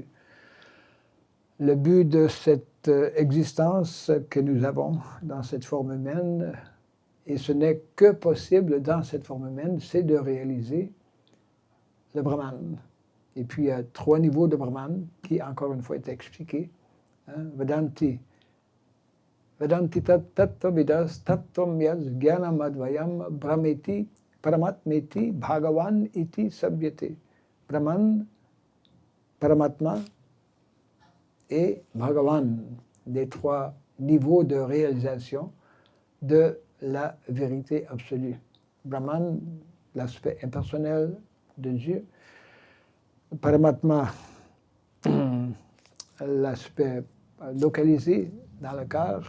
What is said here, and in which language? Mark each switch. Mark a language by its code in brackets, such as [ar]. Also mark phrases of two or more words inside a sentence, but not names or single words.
[fr] Le but de cette existence que nous avons dans cette forme humaine, et ce n'est que possible dans cette forme humaine, c'est de réaliser le Brahman. Et puis il y a 3 niveaux de Brahman qui, encore une fois, est expliqué. Vedanti. [sa] वदन्ति तत्त्वविदस् तत्त्वं यज् ज्ञानम् अद्वयम् ब्रह्मेति परमात्मेति भगवान् इति शब्द्यते. [fr] Brahman, Paramatma et Bhagavan, les 3 niveaux de réalisation de la vérité absolue. Brahman, l'aspect impersonnel de Dieu. Paramatma, l'aspect localisé dans le cœur.